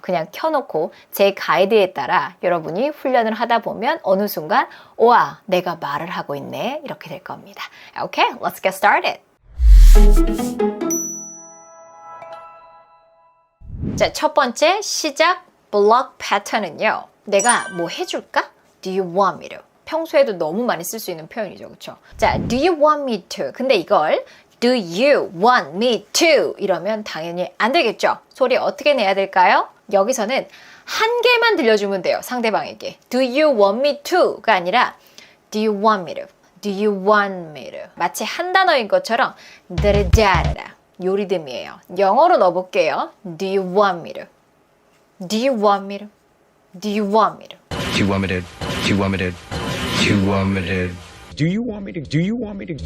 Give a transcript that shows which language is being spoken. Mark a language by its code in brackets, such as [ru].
[ko] 그냥 켜놓고 제 가이드에 따라 여러분이 훈련을 하다 보면 어느 순간 와, 내가 말을 하고 있네 이렇게 될 겁니다. [en] Okay, let's get started. [ko] 자, 첫 번째 시작 블록 패턴은요. 내가 뭐 해줄까? [en] Do you want me to? [ko] 평소에도 너무 많이 쓸 수 있는 표현이죠. 그렇죠? 자, [en] do you want me to? 근데 이걸 Do you want me to? [ko] 이러면 당연히 안 되겠죠? 소리 어떻게 내야 될까요? 여기서는 한 개만 들려주면 돼요. 상대방에게. [en] Do you want me to?가 아니라 Do you want me to? Do you want me to? [ko] 마치 한 단어인 것처럼 드르자르라 요 리듬이에요. 영어로 넣어볼게요. [en] Do you want me to? Do you want me to? Do you want me to? Do you want me to? Do you want me to? Do you want me to? Do you want me to? Do you want me to?